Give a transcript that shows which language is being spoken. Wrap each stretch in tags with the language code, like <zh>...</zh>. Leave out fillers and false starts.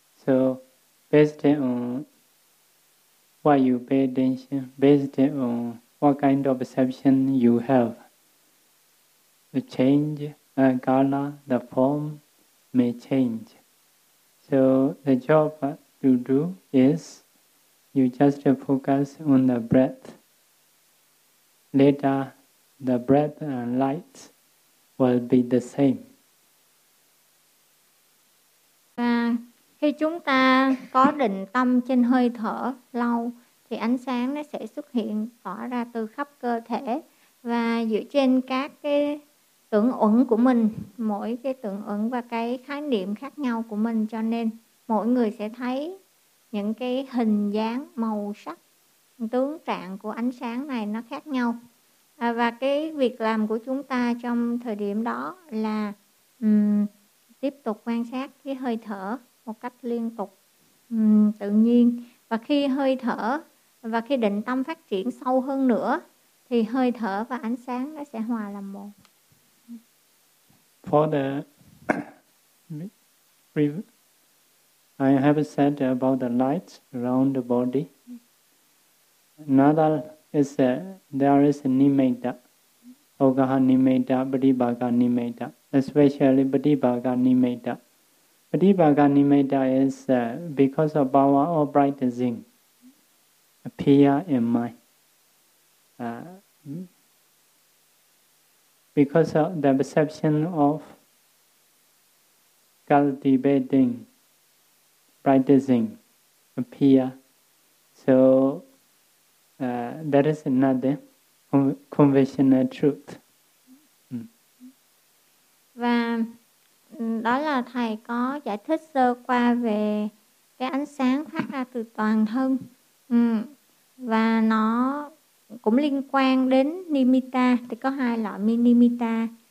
<en>So based on what you pay attention, based on what kind of perception you have, the change, color, the form may change. So the job to do is you just focus on the breath. Later, the breath and light will be the same.</en> <vi>Và khi chúng ta có định tâm trên hơi thở lâu, thì ánh sáng nó sẽ xuất hiện tỏa ra từ khắp cơ thể và dựa trên các cái tưởng uẩn của mình, mỗi cái tưởng uẩn và cái khái niệm khác nhau của mình, cho nên mỗi người sẽ thấy những cái hình dáng, màu sắc, tướng trạng của ánh sáng này nó khác nhau. Và cái việc làm của chúng ta trong thời điểm đó là tiếp tục quan sát cái hơi thở một cách liên tục, tự nhiên. Và khi hơi thở và khi định tâm phát triển sâu hơn nữa thì hơi thở và ánh sáng nó sẽ hòa làm một.</vi> <en>For the I have said about the light around the body. Another is there is a nimitta, ogaha nimitta, paribhaga nimitta, especially paribhaga nimitta. Paribhaga nimitta is because of power or bright thing appear in mind. Because of the perception of cultivating bright thing appear, so that is another conventional truth.</en> <vi>Và đó là thầy có giải thích sơ qua về cái ánh sáng phát ra từ toàn thân. Và nó cũng liên quan đến nimitta, thì có hai loại nimitta.</vi>